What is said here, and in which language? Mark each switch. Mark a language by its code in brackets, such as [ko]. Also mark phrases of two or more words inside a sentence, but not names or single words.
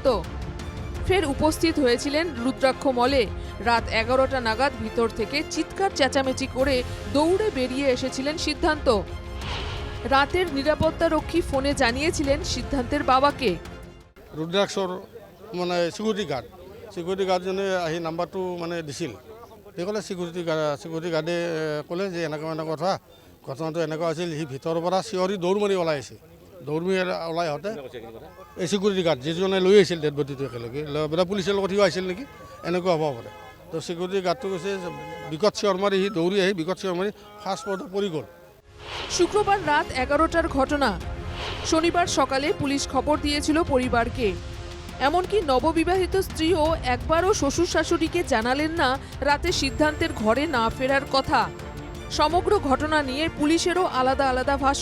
[bn] ফের উপস্থিত হয়েছিলেন রুদ্রাক্ষ মলে। রাত 11টা নাগাদ ভিতর থেকে চিৎকার চেঁচামেচি করে দৌড়ে বেরিয়ে এসেছিলেন সিদ্ধান্ত। রাতের নিরাপত্তারক্ষী ফোনে জানিয়েছিলেন সিদ্ধান্তের বাবাকে। [as] রুদ্রাক্ষর মানে [en] security guardজনে [as] আহি নাম্বাৰটো মানে দিছিল। তেওঁ ক'লে [en] security guardএ [as] ক'লে যে এনেকুৱা কথা, ঘটনাটো এনেকুৱা আছিল। সি ভিতৰৰ পৰা চিঞৰি দৌৰ মাৰি ওলাই আহিছে। দৌৰ মাৰি ওলাই আহোঁতে এই [en] security guard [as] যিজনে লৈ আহিছিল [en] dead bodyটো [as] একেলগে বেলেগ পুলিচৰ লগত সিও আহিছিল নেকি, এনেকুৱা হ'ব পাৰে। তো [en] security guardটো [as] কৈছে বিকট চিঞৰ মাৰি সি দৌৰি আহি বিকট চিঞৰ মাৰি [en] first floorতে [as] পৰি গ'ল। [bn] শুক্রবার রাত 11টার ঘটনা। শনিবার সকালে পুলিশ খবর দিয়েছিল পরিবারকে। এমনকি নববিবাহিত স্ত্রীও একবারও শ্বশুর শাশুড়িকে জানালেন না রাতে সিদ্ধান্তের ঘরে না ফেরার কথা। সমগ্র ঘটনা নিয়ে পুলিশেরও আলাদা আলাদা ভাষ্য।